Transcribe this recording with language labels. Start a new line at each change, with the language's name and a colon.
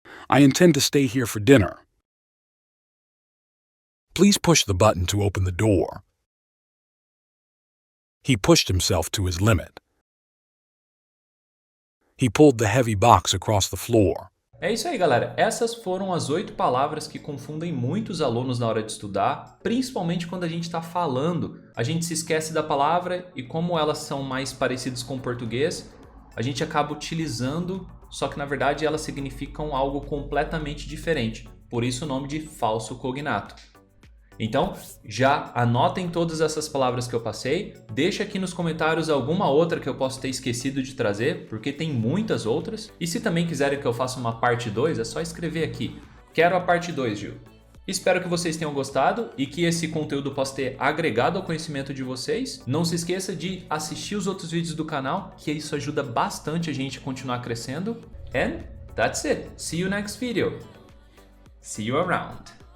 English: I intend to stay here for dinner. Please push the button to open the door. He pushed himself to his limit. He pulled the heavy box across the floor.
Portuguese: É isso aí, galera. Essas foram as 8 palavras que confundem muitos alunos na hora de estudar, principalmente quando a gente está falando. A gente se esquece da palavra e como elas são mais parecidas com o português, a gente acaba utilizando, só que na verdade elas significam algo completamente diferente. Por isso o nome de falso cognato. Então, já anotem todas essas palavras que eu passei, deixa aqui nos comentários alguma outra que eu possa ter esquecido de trazer, porque tem muitas outras. E se também quiserem que eu faça uma parte 2, é só escrever aqui. Quero a parte 2, Gil. Espero que vocês tenham gostado e que esse conteúdo possa ter agregado ao conhecimento de vocês. Não se esqueça de assistir os outros vídeos do canal, que isso ajuda bastante a gente a continuar crescendo.
English: And that's it. See you next video. See you around.